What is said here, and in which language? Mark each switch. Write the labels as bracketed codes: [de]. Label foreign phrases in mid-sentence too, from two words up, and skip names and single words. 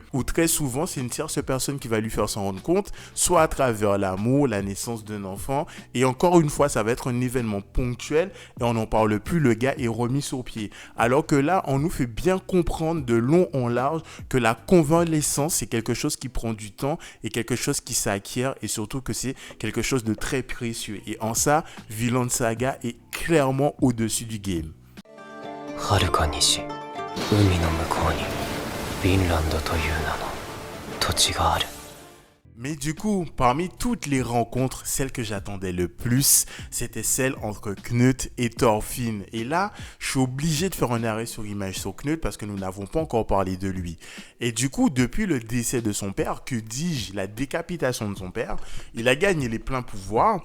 [fr] Ou très souvent, c'est une tierce personne qui va lui faire s'en rendre compte, soit à travers l'amour, la naissance d'un enfant, et encore une fois, ça va être un événement ponctuel et on n'en parle plus, le gars est remis sur pied. Alors que là, on nous fait bien comprendre de long en large que la convalescence, c'est quelque chose qui prend du temps et quelque chose qui s'acquiert et surtout que c'est quelque chose de très précieux. Et en ça, Vinland Saga est clairement au-dessus du game. [ja] 遥か西、海の向こうにフィンランドという名の土地がある。 [fr] Mais du coup, parmi toutes les rencontres, celle que j'attendais le plus, c'était celle entre Knut et Thorfinn. Et là, je suis obligé de faire un arrêt sur image sur Knut parce que nous n'avons pas encore parlé de lui. Et du coup, depuis le décès de son père, que dis-je, la décapitation de son père, il a gagné les pleins pouvoirs.